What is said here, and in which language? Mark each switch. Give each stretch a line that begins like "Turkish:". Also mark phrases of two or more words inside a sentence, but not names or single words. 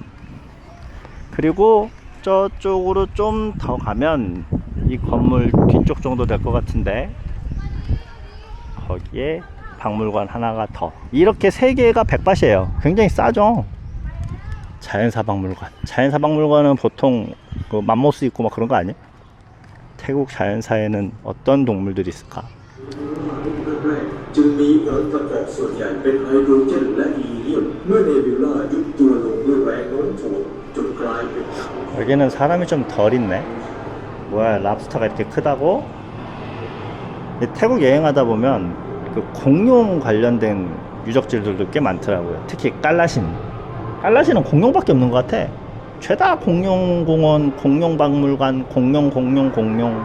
Korean: 그리고 저쪽으로 좀 더 가면 이 건물 뒤쪽 정도 될 것 같은데 거기에 박물관 하나가 더. 이렇게 3개가 100바트예요. 굉장히 싸죠. 자연사 박물관. 자연사 박물관은 보통 그 맘모스 있고 막 그런 거 아니에요? 태국 자연사에는 어떤 동물들이 있을까?
Thai: จึงมีองค์ประกอบส่วนใหญ่เป็นไฮโดรเจนและฮีเลียมเมื่อเนบิวลายุบตัวลงด้วยแรงโน้มถ่วงจนกลายเป็นเต่า
Korean: 여기는 사람이 좀 덜 있네. 뭐야, 랍스터가 이렇게 크다고? 태국 여행하다 보면 그 공룡 관련된 유적지들도 꽤 많더라고요. 특히 깔라신. 깔라신은 공룡밖에 없는 것 같아. 최다 공룡공원, 공룡박물관, 공룡.